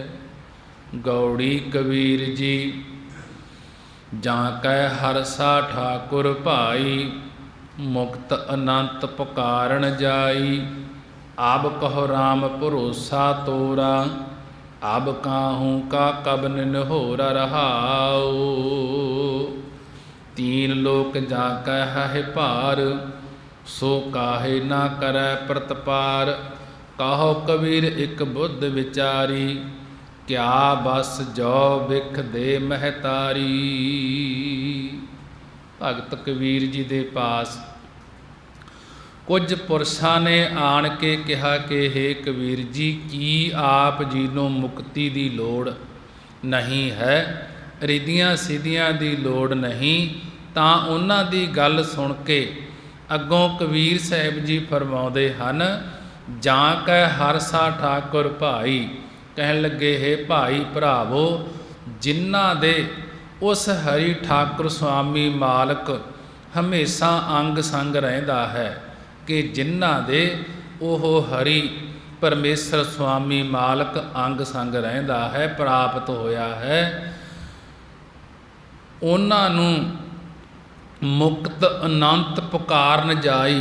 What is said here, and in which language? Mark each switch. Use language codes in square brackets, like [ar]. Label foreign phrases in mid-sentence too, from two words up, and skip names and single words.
[pa] ਗੌੜੀ ਕਬੀਰ ਜੀ ਜਾਂ ਕੈ ਹਰਸਾ ਠਾਕੁਰ ਭਾਈ, ਮੁਕਤ ਅਨੰਤ ਪੁਕਾਰਨ ਜਾਈ। ਆਬ ਕਹੋ ਰਾਮ ਭਰੋਸਾ ਤੋਰਾ, ਆਬ ਕਾਹੂ ਕਾ ਕਬਨ ਨਿਹੋਰਾ ਰਹਾਉ। [hi] तीन लोक जाकै है पार, सो काहे ना करै प्रतपार। कहो कबीर एक बुद्ध विचारी, क्या बस जो बिख दे महतारी। [pa] ਭਗਤ ਕਬੀਰ ਜੀ ਦੇ ਪਾਸ ਕੁਝ ਪੁਰਸ਼ਾਂ ਨੇ ਆਣ ਕੇ ਕਹਾ ਕਿ ਹੇ ਕਬੀਰ ਜੀ, ਕੀ ਆਪ ਜੀ ਨੂੰ ਮੁਕਤੀ ਦੀ ਲੋੜ ਨਹੀਂ ਹੈ, ਰਿਧੀਆਂ ਸਿੱਧੀਆਂ ਦੀ ਲੋੜ ਨਹੀਂ। ਤਾਂ ਉਹਨਾਂ ਦੀ ਗੱਲ ਸੁਣ ਕੇ ਅੱਗੋਂ ਕਬੀਰ ਸਾਹਿਬ ਜੀ ਫਰਮਾਉਂਦੇ ਹਨ, ਜਾਂ ਕੈ ਹਰਸਾ ਠਾਕੁਰ ਭਾਈ, ਕਹਿਣ ਲੱਗੇ ਹੈ ਭਾਈ ਭਰਾਵੋ, ਜਿਨ੍ਹਾਂ ਦੇ ਉਸ ਹਰੀ ਠਾਕੁਰ ਸੁਆਮੀ ਮਾਲਕ ਹਮੇਸ਼ਾ ਅੰਗ ਸੰਗ ਰਹਿੰਦਾ ਹੈ, ਕਿ ਜਿਨ੍ਹਾਂ ਦੇ ਉਹ ਹਰੀ ਪਰਮੇਸ਼ਰ ਸੁਆਮੀ ਮਾਲਕ ਅੰਗ ਸੰਗ ਰਹਿੰਦਾ ਹੈ, ਪ੍ਰਾਪਤ ਹੋਇਆ ਹੈ, ਉਹਨਾਂ ਨੂੰ ਮੁਕਤ ਅਨੰਤ ਪੁਕਾਰਨ ਜਾਈ।